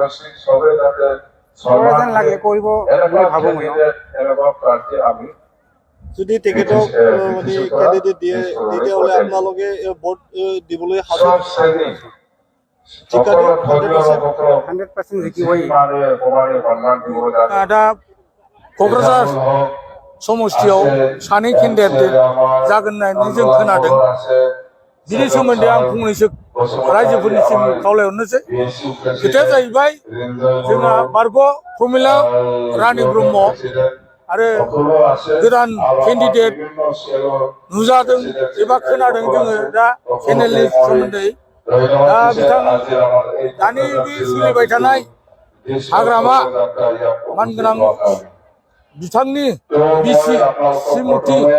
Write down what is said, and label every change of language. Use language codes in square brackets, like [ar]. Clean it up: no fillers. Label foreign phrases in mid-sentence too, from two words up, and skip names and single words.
[as] কৰা যেন লাগে কৰিব বুলি ভাবোঁ মই যদি তেখেতক মানে কেণ্ডিডেট দিয়ে তেতিয়াহ'লে আপোনালোকে ভোট দিবলৈ সাজু ঠিকা দিয়ে 100% জিকিবই [brx] दा क'क्राझार समस्तियाव सानै केन्डिडेट जागोन होननानै जों खोनादों बिनि सोमोन्दै आं फंनैसो रायजोफोरनिसिम खावलायहरनोसै खोथाया जाहैबाय जोंहा बारग' प्रमिला रानि ब्रह्म आरो गोदान केन्डिडेट नुजादों एबा खोनादों जोङो दा चेनेलनि सोमोन्दै दा बिथां दानि बे सोलिबाय थानाय हाग्रामा मानगोनां बिथांनि बिसि श्रीमती